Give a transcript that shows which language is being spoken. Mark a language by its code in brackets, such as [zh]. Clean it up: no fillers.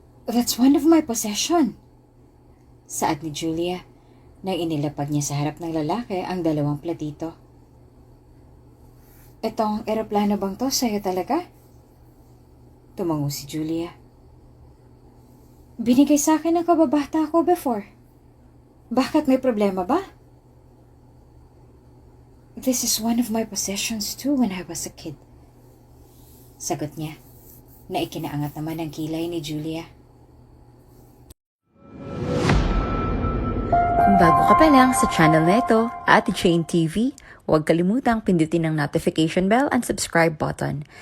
[en] That's one of my possession. [tl] Saad ni Julia na inilapag niya sa harap ng lalaki ang dalawang platito. Itong eroplano bang to sa'yo talaga? Tumango si Julia. Binigay sa akin ng kababata ko before. Bakit may problema ba? [en] This is one of my possessions too when I was a kid. [tl] Sagot niya na ikinaangat naman ang kilay ni Julia. Kung bago ka pa lang sa channel na ito, Ate Jane TV, huwag kalimutang pindutin ang [en] notification bell and subscribe button.